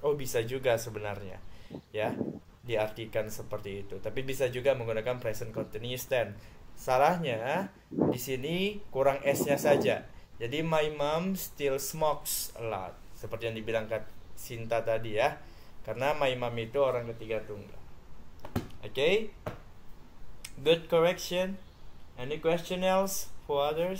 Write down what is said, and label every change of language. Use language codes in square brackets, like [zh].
[id] Oh, bisa juga sebenarnya. Ya, diartikan seperti itu. Tapi bisa juga menggunakan present continuous tense. Salahnya di sini kurang S-nya saja. Jadi [en] my mom still smokes a lot. [id] Seperti yang dibilang Sinta tadi ya. Karena [en] my mom [id] itu orang ketiga tunggal. [en] Okay? Good correction. Any question else for others?